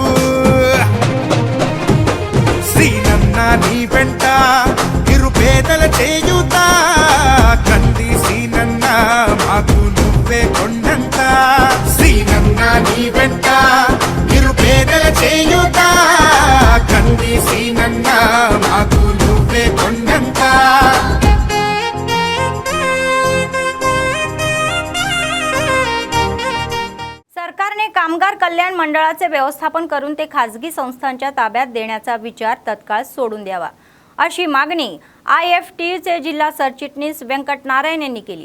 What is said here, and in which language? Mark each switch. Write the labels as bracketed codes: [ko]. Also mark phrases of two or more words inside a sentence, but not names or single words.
[te] సీనన్న నీ వెంట నిరుపేదల చేయూత కంది సీనన్న మాకు నువ్వే కొండంత సీనన్న నీ వెంట నిరుపేదల చేయూత కంది సీనన్న మాకు నువ్వే కొండంత [mr] सरकारने कामगार कल्याण मंडळाचे व्यवस्थापन करून ते खासगी संस्थांच्या ताब्यात देण्याचा विचार तत्काळ सोडून द्यावा अशी मागणी IFTचे जिल्हा सरचिटणीस व्यंकट नारायण यांनी केली।